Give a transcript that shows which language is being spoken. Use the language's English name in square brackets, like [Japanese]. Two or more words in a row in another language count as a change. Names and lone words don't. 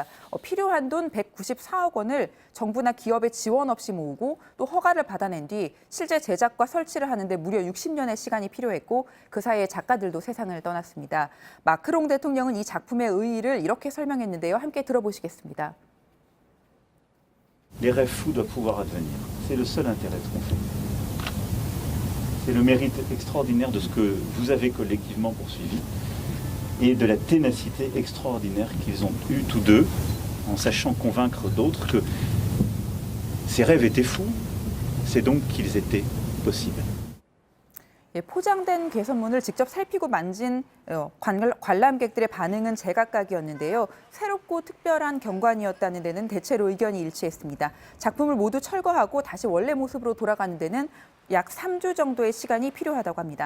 [Korean] 필요한 돈 194억 원을 정부나 기업의 지원 없이 모으고 또 허가를 받아낸 뒤 실제 제작과 설치를 하는데 무려 60년의 시간이 필요했고 그 사이에 작가들도 세상을 떠났습니다. 마크롱 대통령은 이 작품의 의의를 이렇게 설명했는데요. 함께 들어보시겠습니다. [French] Les rêves fous doivent pouvoir advenir. C'est le seul intérêt de ce qu'on fait. C'est le mérite extraordinaire de ce que vous avez collectivement poursuivi et de la ténacité extraordinaire qu'ils ont eue tous deux en sachant convaincre d'autres que ces rêves étaient fous, c'est donc qu'ils étaient possibles. [Korean] 포장된 개선문을 직접 살피고 만진 관람객들의 반응은 제각각이었는데요. 새롭고 특별한 경관이었다는 데는 대체로 의견이 일치했습니다. 작품을 모두 철거하고 다시 원래 모습으로 돌아가는 데는 약 3주 정도의 시간이 필요하다고 합니다.